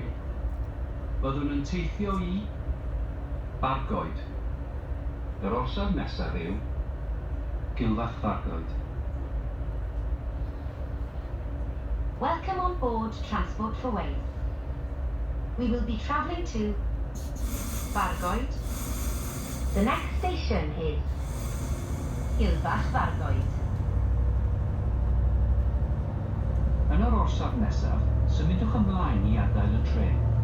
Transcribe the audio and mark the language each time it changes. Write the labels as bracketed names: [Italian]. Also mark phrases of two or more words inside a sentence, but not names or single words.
[Welsh] Byddwn yn teithio i Bargoed. Yr orsaf nesaf yw Gilfath Bargoed. [English] Welcome on board Transport for Wales. We will be travelling to Bargoed. The next station is Gilfath Bargoed. [Welsh] Yn yr orsaf nesaf, symudwch ymlaen i adael y tren.